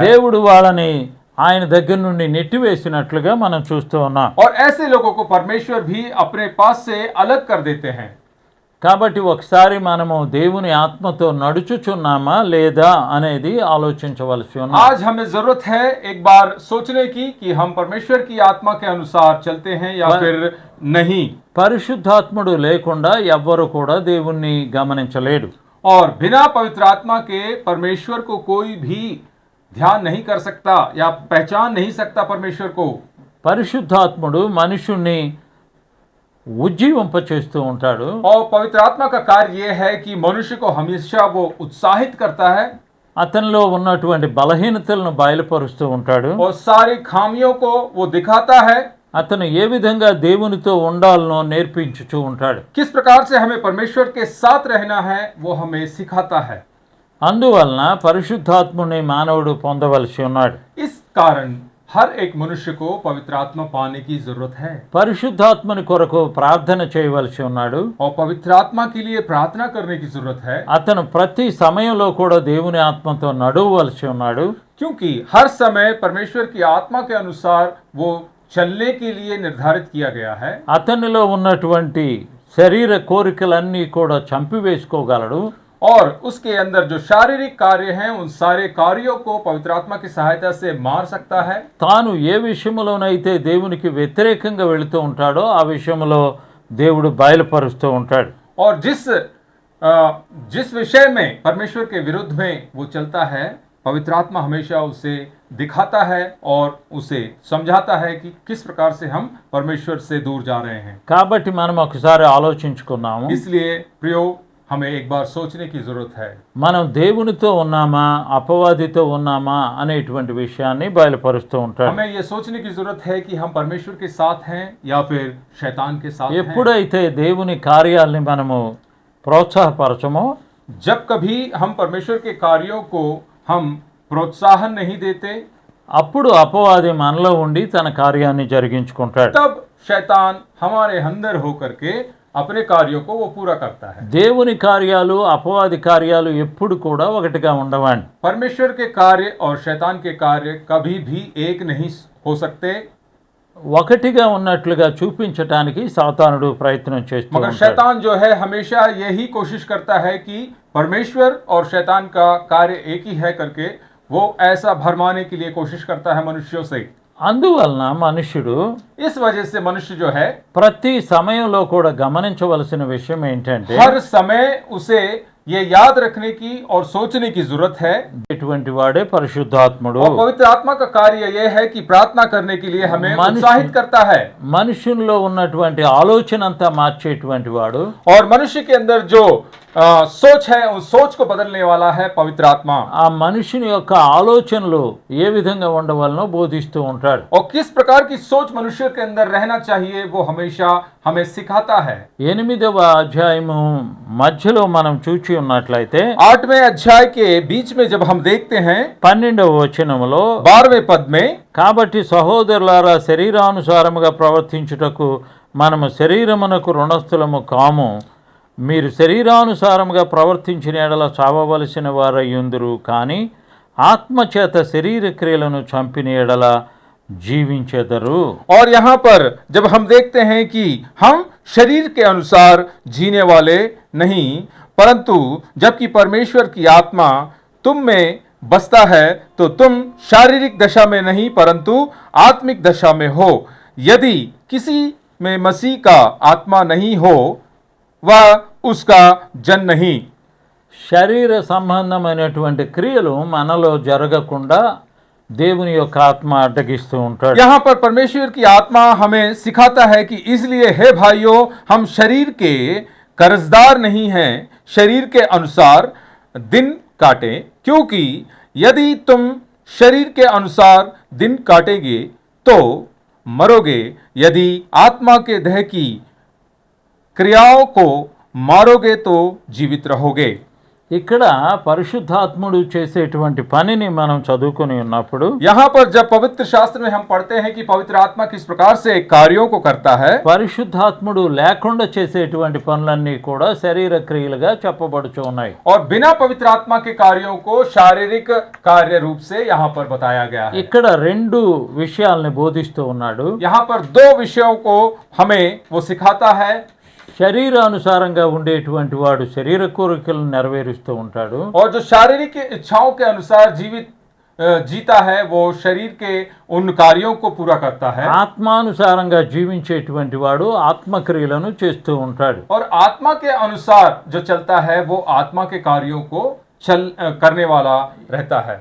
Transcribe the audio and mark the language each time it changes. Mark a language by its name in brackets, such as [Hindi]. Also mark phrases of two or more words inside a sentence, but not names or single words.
[Telugu] దేవుడు వాళ్ళని ఆయన దగ్గర నుండి నెట్టివేసినట్లుగా మనం చూస్తూ ఉన్నాం. [Hindi] और ऐसे लोगों को परमेश्वर भी अपने पास से अलग कर देते हैं। [Telugu] కాబట్టి ఒకసారి మనము దేవుని ఆత్మతో నడుచుచున్నామా లేదా అనేది ఆలోచించవలసి ఉన్నది. [Hindi] आज हमें जरूरत है एक बार सोचने की कि हम परमेश्वर की आत्मा के अनुसार चलते हैं या फिर नहीं। [Telugu] పరిశుద్ధాత్ముడు లేకుండా ఎవ్వరు కూడా దేవుణ్ణి గమనించలేడు. [Hindi] और बिना पवित्र आत्मा के परमेश्वर को कोई भी ध्यान नहीं कर सकता या पहचान नहीं सकता परमेश्वर को। [Telugu] పరిశుద్ధాత్ముడు మనుషుణ్ణి ఉజ్జీవింపచేస్తూ ఉంటాడు. [Hindi] और पवित्र आत्मा का कार्य यह है कि मनुष्य को हमेशा वो उत्साहित करता है [Telugu] అతనిలో ఉన్నటువంటి బలహీనతలను బయలుపరుస్తూ ఉంటాడు. [Hindi] और सारी खामियों को वो दिखाता है, [Telugu] అతను ఏ విధంగా దేవునితో ఉండాలనో నేర్పించుచూ ఉంటాడు. [Hindi] किस प्रकार से हमें परमेश्वर के साथ रहना है वो हमें सिखाता है। [Telugu] అందువలన పరిశుద్ధాత్ముని మానవుడు పొందవలసి ఉన్నాడు. [Hindi] इस कारण हर एक मनुष्य को पवित्र आत्मा पाने की जरूरत है [Telugu] పరిశుద్ధాత్మని కొరకు ప్రార్థన చేయవలసి ఉన్నాడు. [Hindi] और पवित्र आत्मा के लिए प्रार्थना करने की जरूरत है, [Telugu] అతను ప్రతి సమయంలో కూడా దేవుని ఆత్మతో నడవవలసి ఉన్నాడు. [Hindi] क्योंकि हर समय परमेश्वर की आत्मा के अनुसार वो चलने के लिए निर्धारित किया गया है। [Telugu] అతనిలో ఉన్నటువంటి శరీర కోరికలన్నీ కూడా చంపివేసుకోగలడు. [Hindi] और उसके अंदर जो शारीरिक कार्य हैं उन सारे कार्यों को पवित्र आत्मा की सहायता से मार सकता है। [Telugu] తాను ఏ విషయంలోనైతే దేవునికి వ్యతిరేకంగా వెళుతూ ఉంటాడో ఆ విషయంలో దేవుడు బయలుపరుస్తూ ఉంటాడు. [Hindi] और जिस विषय में परमेश्वर के विरुद्ध में वो चलता है, पवित्र आत्मा हमेशा उसे दिखाता है और उसे समझाता है कि किस प्रकार से हम परमेश्वर से दूर जा रहे हैं। [Telugu] కాబట్టి మనం ఒకసారి ఆలోచించుకున్నాము. [Hindi] इसलिए प्रियो, हमें एक बार सोचने की जरूरत है, [Telugu] మనం దేవునితో ఉన్నామా అపవాదితో ఉన్నామా అనేటువంటి విషయాన్ని బయలుపరుస్తూ ఉంటాడు. [Hindi] हमें ये सोचने की जरूरत है कि हम परमेश्वर के साथ हैं या फिर शैतान के साथ हैं। [Telugu] ఎప్పుడైతే దేవుని కార్యాలని మనము ప్రోత్సాహపరచమో [Hindi] जब कभी हम परमेश्वर के कार्यों को हम प्रोत्साहन नहीं देते, [Telugu] అప్పుడు అపవాది మనలో ఉండి తన కార్యాన్ని జరిగించుకుంటాడు. [Hindi] तब शैतान हमारे अंदर होकर के अपने कार्यों को वो पूरा करता है। [Telugu] దేవుని కార్యాలు అపవాది కార్యాలు ఎప్పుడు కూడా ఒకటిగా ఉండవండి. [Hindi] परमेश्वर के कार्य और शैतान के कार्य कभी भी एक नहीं हो सकते, [Telugu] ఒకటిగా ఉన్నట్లుగా చూపించటానికి సాతానుడు ప్రయత్నం చేస్తూ [Hindi] मगर [Telugu] ఉంటాడు. [Hindi] शैतान जो है हमेशा यही कोशिश करता है कि परमेश्वर और शैतान का कार्य एक ही है करके वो ऐसा भरमाने के लिए कोशिश करता है मनुष्यों से। [Telugu] అందువలన మనుష్యుడు [Hindi] इस वजह से मनुष्य जो है [Telugu] ప్రతి సమయంలో కూడా గమనించవలసిన విషయం ఏంటంటే [Hindi] हर समय उसे ये याद रखने की और सोचने की जरूरत है। [Telugu] ఇటువంటి వాడే పరిశుద్ధాత్ముడు. [Hindi] और पवित्र आत्मा का कार्य यह है कि प्रार्थना करने के लिए हमें मनुष्य- उत्साहित करता है। [Telugu] మనుషుల్లో ఉన్నటువంటి ఆలోచన అంతా మార్చేటువంటి వాడు, [Hindi] और मनुष्य के अंदर जो सोच है उस सोच को बदलने वाला है पवित्र आत्मा। [Telugu] ఆ మనుషుని యొక్క ఆలోచనలు ఏ విధంగా ఉండవలనో బోధిస్తూ ఉంటాడు. [Hindi] और किस प्रकार की सोच मनुष्य के अंदर रहना चाहिए वो हमेशा हमें सिखाता है। [Telugu] 8వ అధ్యాయము మధ్యలో మనం చూచి ఉన్నట్లయితే [Hindi] 8वें अध्याय के बीच में जब हम देखते हैं [Telugu] 12వ వచనములో [Hindi] 12वें पद में, [Telugu] కాబట్టి సహోదరులారా శరీరానుసారముగా ప్రవర్తించుటకు మనము శరీరమునకు రుణస్థులము కాము, మీరు శరీరానుసారముగా ప్రవర్తించిన ఎడల చావవలసిన వారయ్యుందురు, కానీ ఆత్మచేత శరీర క్రియలను చంపిన ఎడల జీవించెదరు. [Hindi] और यहाँ पर जब हम देखते हैं कि हम शरीर के अनुसार जीने वाले नहीं, परंतु जबकि परमेश्वर की आत्मा तुम में बसता है तो तुम शारीरिक दशा में नहीं परंतु आत्मिक दशा में हो। यदि किसी में मसीह का आत्मा नहीं हो वह उसका जन नहीं। [Telugu] శరీర సంబంధమైనటువంటి క్రియలు మనలో జరగకుండా దేవుని యొక్క ఆత్మ అడ్డగిస్తూ ఉంటాడు. [Hindi] यहाँ पर परमेश्वर की आत्मा हमें सिखाता है कि इसलिए हे भाइयों हम शरीर के कर्जदार नहीं हैं, शरीर के अनुसार दिन काटें, क्योंकि यदि तुम शरीर के अनुसार दिन काटेंगे तो मरोगे, यदि आत्मा के देह की क्रियाओं को मारोगे तो जीवित रहोगे। [Telugu] ఇక్కడ పరిశుద్ధాత్ముడు చేసేటువంటి పనిని మనం చదువుకొని ఉన్నప్పుడు [Hindi] यहाँ पर जब पवित्र शास्त्र में हम पढ़ते हैं कि पवित्र आत्मा किस प्रकार से कार्यों को करता है, [Telugu] పరిశుద్ధాత్ముడు లేకుండా చేసేటువంటి పనులన్నీ కూడా శరీర క్రియలుగా చెప్పబడుచు ఉన్నాయి. [Hindi] और बिना पवित्र आत्मा के कार्यों को शारीरिक कार्य रूप से यहाँ पर बताया गया है। [Telugu] ఇక్కడ 2 విషయాల్ని బోధిస్తూ ఉన్నాడు. [Hindi] यहाँ पर 2 विषयों को हमें वो सिखाता है। [Telugu] శరీరానుసారంగా ఉండేటువంటి వాడు శరీర కోరికలను నెరవేరుస్తూ ఉంటాడు. [Hindi] और जो शारीरिक इच्छाओं के अनुसार जीता है वो शरीर के उन कार्यों को पूरा करता है। [Telugu] ఆత్మానుసారంగా జీవించేటువంటి వాడు ఆత్మక్రియలను చేస్తూ ఉంటాడు. [Hindi] और आत्मा के अनुसार जो चलता है वो आत्मा के कार्यों को करने वाला रहता है।